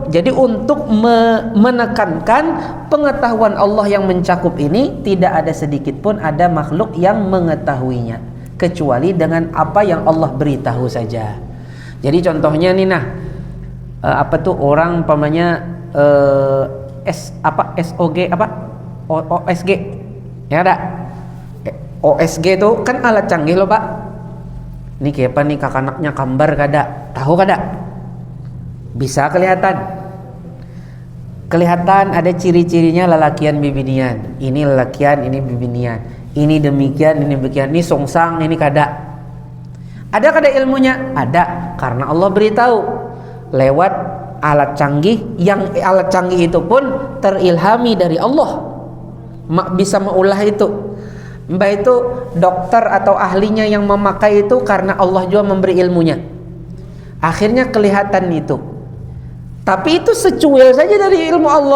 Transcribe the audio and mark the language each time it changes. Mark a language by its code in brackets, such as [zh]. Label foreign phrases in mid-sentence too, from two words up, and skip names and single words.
[id] Jadi untuk menekankan pengetahuan Allah yang mencakup ini, tidak ada sedikit pun ada makhluk yang mengetahuinya kecuali dengan apa yang Allah beritahu saja. Jadi contohnya nih, apa tuh orang umpamanya SOG OSG ya ada. OSG itu kan alat canggih loh Pak. [bjn] Ini kayak apa nih, kakanaknya gambar kada, tahu kada? Bisa kelihatan ada ciri-cirinya lelakian bibinian. Ini lelakian, ini bibinian. Ini demikian, ini demikian. Ini songsang, ini kada. Ada kada ilmunya? [id] Ada, karena Allah beritahu lewat alat canggih, yang alat canggih itu pun terilhami dari Allah, bisa mengolah itu. Mbak itu dokter atau ahlinya yang memakai itu karena Allah juga memberi ilmunya. Akhirnya kelihatan itu. Tapi itu secuil saja dari ilmu Allah.